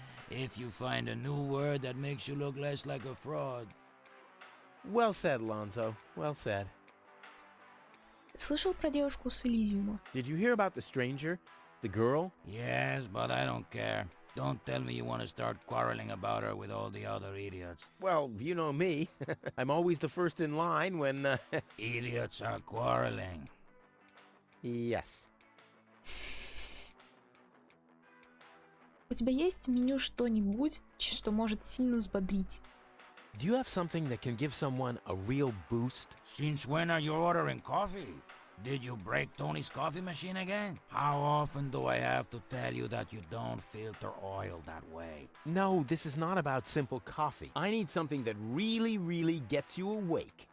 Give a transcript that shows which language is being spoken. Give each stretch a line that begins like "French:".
English: If you find a new word that makes you look less like a fraud. Well said, Lonzo. Well said.
Russian: Слышал про девушку с Элизиума?
English: Did you hear about the stranger? The girl? Yes, but I don't care. Don't tell me you want to start quarreling about her with all the other idiots. Well, you know me. I'm always the first in line when, Idiots are quarreling. Yes.
Russian: У тебя есть в меню что-нибудь, что может сильно взбодрить?
English: Do you have something that can give someone a real boost? Since when are you ordering coffee? Did you break Tony's coffee machine again? How often do I have to tell you that you don't filter oil that way? No, this is not about simple coffee. I need something that really, really gets you awake.